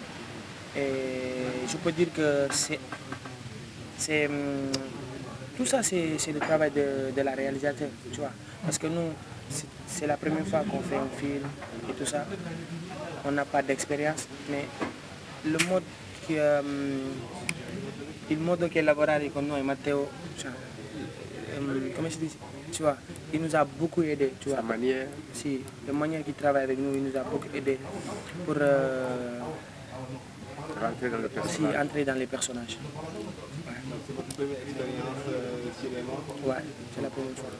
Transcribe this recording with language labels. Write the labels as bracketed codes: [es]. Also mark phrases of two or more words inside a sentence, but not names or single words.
[fr] Et je peux dire que tout ça, c'est le travail de la réalisateur, tu vois. Parce que nous, c'est la première fois qu'on fait un film et tout ça. On n'a pas d'expérience, mais le mode [it] il modo che lavorare con noi, Matteo, cioè, come si dice, [fr] tu vois, il nous a beaucoup aidé, tu vois. Sa manière? Si, la manière qu'il travaille avec nous, il nous a beaucoup aidé pour Rentrer dans le personnage. si, entrer dans les personnages. C'est votre première expérience cinéma? Ouais, c'est la première fois.